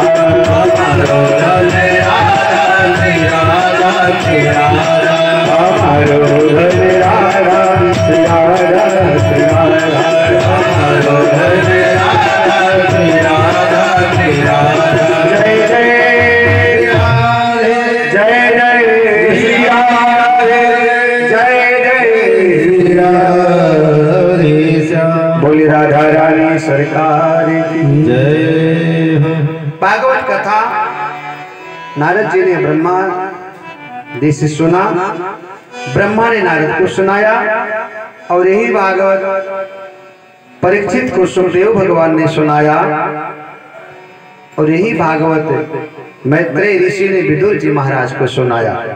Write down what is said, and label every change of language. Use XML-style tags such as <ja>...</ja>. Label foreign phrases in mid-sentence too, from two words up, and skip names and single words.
<hi>हमारो धन राधा श्री राधा श्री राधा, हमारो धन राधा श्री राधा श्री राधा, हमारो धन राधा श्री राधा श्री राधा। जय जय जय जय श्री राधे, जय जय श्री राधे श्याम। बोली राधा रानी सरकार की जय हो। भागवत कथा नारद जी ने ब्रह्मा जी से सुना, ब्रह्मा ने नारद को सुनाया, और यही भागवत परीक्षित को सुखदेव भगवान ने सुनाया, और यही भागवत मैत्रेय ऋषि ने विदुर जी महाराज को सुनाया।</hi>